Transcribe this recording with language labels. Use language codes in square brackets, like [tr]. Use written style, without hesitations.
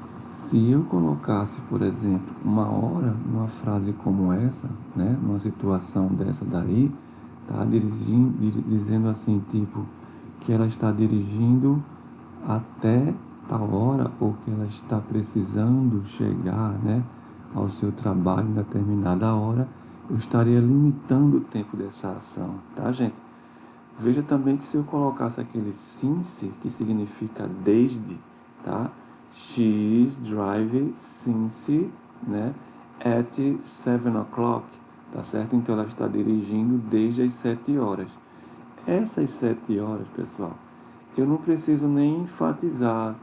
[pt] Se eu colocasse, por exemplo, uma hora numa frase como essa, né, numa situação dessa daí, tá dizendo assim, tipo, que ela está dirigindo até tal hora ou que ela está precisando chegar, né, ao seu trabalho em determinada hora, eu estaria limitando o tempo dessa ação, tá, gente? Veja também que se eu colocasse aquele since, que significa desde, tá? [en] She is driving since, né, at 7 o'clock, [pt] tá certo? Então ela está dirigindo desde as 7 horas. Essas 7 horas, pessoal, eu não preciso nem enfatizar.